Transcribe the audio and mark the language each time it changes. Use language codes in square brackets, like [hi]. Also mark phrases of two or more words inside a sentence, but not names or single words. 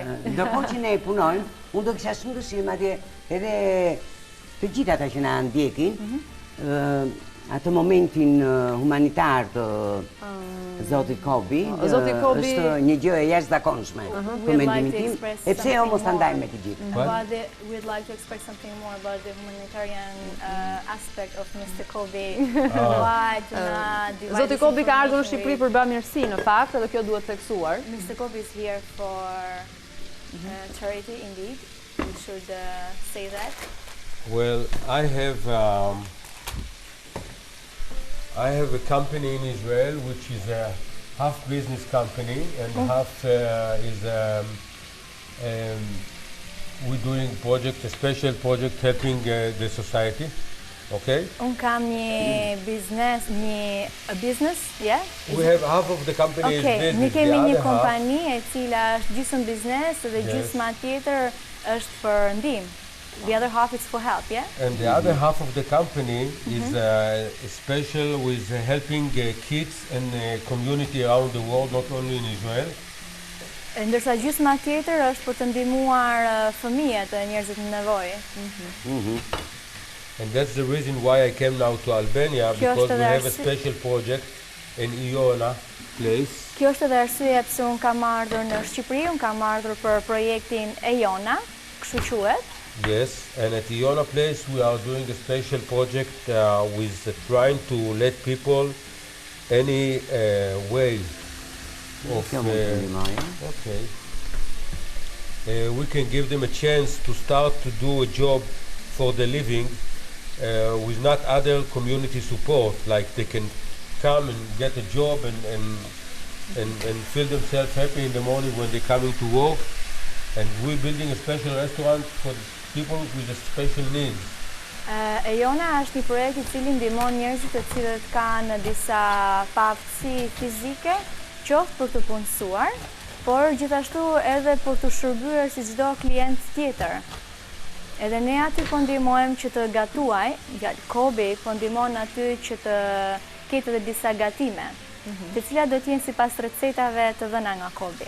[sq] Ndërkohë që ne punojmë, unë do kisha shumë dëshirë madje edhe të gjithë ata që na ndjekin, atë momentin humanitar të Zotit Kobi është një gjë e jashtëzakonshme për mendimin tim, e pse jo mos ta ndajmë me të gjithë. [en] We'd like to express something more about the humanitarian aspect of Mr. Kobi. [sq] Zoti Kobi ka ardhur në Shqipëri për bamirësi në fakt, edhe kjo duhet theksuar. [en] Mr. Kobi is here for charity indeed. We should say that. Well, I have a company in Israel which is a half business company and half is we're doing a special project helping the society. Okay? [sq] Un kam një business, yeah? [en] We have half of the company is business. [sq] Ne kemi një kompani e cila është gjysmë biznes dhe gjysma tjetër është për ndihmë. [en] The other half is for help, yeah? And the other half of the company is special with helping kids and community around the world, not only in Israel. [sq] Ndërsa gjysma tjetër është për të ndihmuar fëmijët e njerëzit në nevojë. [en] And that's the reason why I came now to Albania, because we have a special project in Iona place. [sq] Kjo është edhe arsyeja pse un kam ardhur në Shqipëri, un kam ardhur për projektin Iona, kështu quhet. [en] Yes, and at Iona place we are doing a special project with trying to let people any way of we can give them a chance to start to do a job for the living with not other community support, like they can come and get a job and feel themselves happy in the morning when they're coming to work. And we're building a special restaurant for people with special needs. [sq] Iona është një projekt I cili ndihmon njerëzit të cilët kanë disa paaftësi fizike, qoftë për të punësuar, por gjithashtu edhe për të shërbyer si çdo klient tjetër. Edhe ne aty po ndihmojmë që të gatuaj, Kobi po ndihmon aty që të ketë edhe disa gatime, të cilat do të jenë sipas recetave të dhëna nga Kobi.